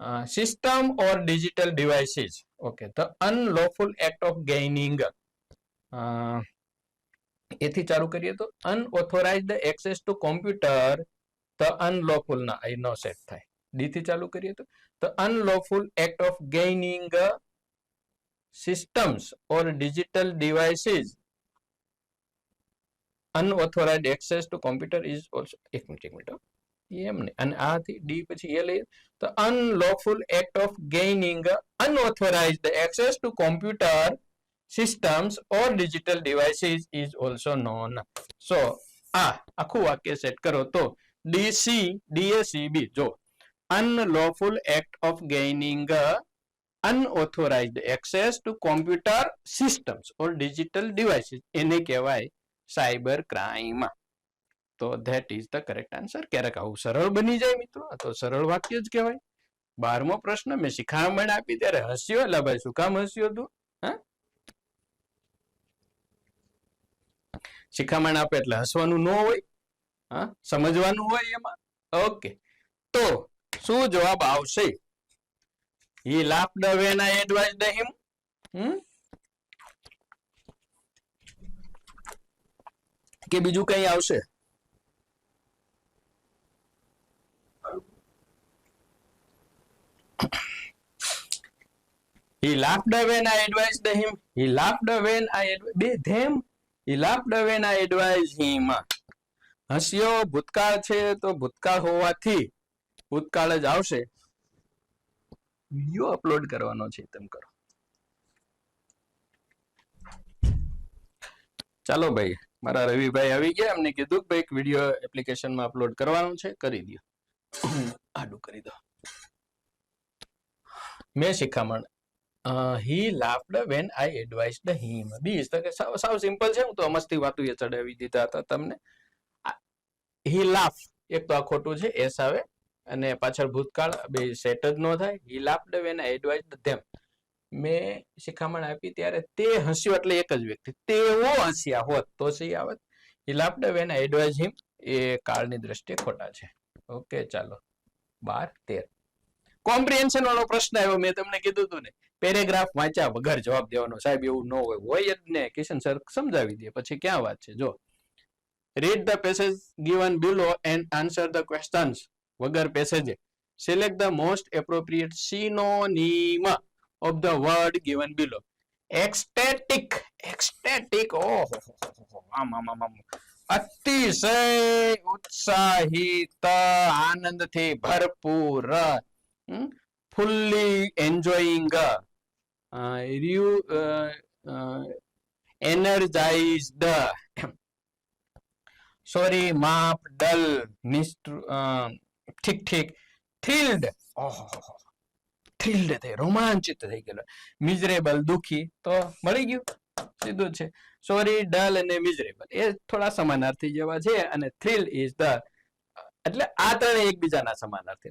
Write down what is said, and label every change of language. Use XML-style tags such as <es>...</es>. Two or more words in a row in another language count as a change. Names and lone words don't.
<en>System or digital devices. Okay, the unlawful act of gaining.</en> <gu>એથી ચાલુ કરીએ તો</gu> <en>unauthorized access to computer. the unlawful</en> <gu>ના અહીં નો સેટ થાય. ડી થી ચાલુ કરીએ તો</gu> <en>the unlawful act of gaining systems or digital devices. Unauthorized access to computer is also</en> <gu>એક મિનિટ એમ ને અને આથી ડી પછી એ લઈએ તો</gu> <en>unlawful act of gaining unauthorized access to computer systems or digital devices is also known. So</en> <gu>આખું વાક્ય સેટ કરો તો</gu> <en>DACB જો unlawful act of gaining unauthorized access to computer systems or digital devices</en> <gu>એને કહેવાય</gu> <en>cyber crime. તો that is the correct answer.</en> <gu>ક્યારેક આવું સરળ બની જાય મિત્રો, આ તો સરળ વાક્ય જ કહેવાય. 12મો પ્રશ્ન મેં શિખામણ આપી ત્યારે હસ્યો. એટલે ભાઈ શું કામ હસ્યો તું? શિખામણ આપે એટલે હસવાનું ન હોય, સમજવાનું હોય એમાં. ઓકે, તો શું જવાબ આવશે?</gu> <en>He laughed when I advised him.</en> <gu>કે બીજું કઈ આવશે?</gu> <en>He laughed when I advised him. He laughed when I advised them. He laughed when I advised him.</en> <gu>હસ્યો ભૂતકાળ છે તો ભૂતકાળ હોવાથી ભૂતકાળ જ આવશે. વિડિયો અપલોડ કરવાનો છે તેમ કરો. ચાલો ભાઈ, મારા રવિભાઈ આવી ગયા. એમને કીધું ભાઈ એક વિડિયો એપ્લિકેશનમાં અપલોડ કરવાનો છે, કરી દો. આડું કરી દો. મેં શિખામણ</gu> <en>he laughed when I advised him.</en> <gu>બીજ તો કે સાવ સિમ્પલ છે. હું તો મસ્તી વાતું એ ચડાવી દીધા હતા તમને.</gu> <en>he laugh</en> <gu>એક તો આ ખોટું છે, એસ આવે અને પાછળ ભૂતકાળ બે સેટ જ ન થાય.</gu> <en>he laughed when I advised them.</en> <gu>મેં શિખામણ આપી ત્યારે તે હસ્યો એટલે એક જ વ્યક્તિ. તેઓ હસ્યા હોત તો સહી આવત.</gu> <en>he laughed when I advised him</en> <gu>એ કાળની દ્રષ્ટિએ ખોટા છે. ઓકે, ચાલો 12-13 કોમ્પ્રિહેન્શન વાળો પ્રશ્ન આવ્યો. મેં તમને કીધું હતું ને, પેરેગ્રાફ વાંચ્યા વગર જવાબ દેવાનો. સાહેબ એવું ન હોય જ ને, કિશન સર સમજાવી દે પછી ક્યાં વાત છે.</gu> <en>જો read the passage given below and answer the questions. વગર પેસેજે select the most appropriate synonym of the word given below. ecstatic.</en> <gu>ઓહો, અતિશય ઉત્સાહિત, આનંદથી ભરપૂર,</gu> <en>fully enjoying, energized,</en> <gu>સોરી માપ, ડલ, ઠીક ઠીક, થ્રિલ્ડ, થ્રિલ્ડ થઈ, રોમાંચિત થઈ ગયેલો. મિઝરેબલ, દુખી, તો મળી ગયું, સીધું છે. સોરી, ડલ અને મિઝરેબલ એ થોડા સમાનાર્થી જેવા છે અને</gu> <en>thrill is the</en> <gu>એટલે આ ત્રણે એકબીજાના સમાનાર્થી.</gu>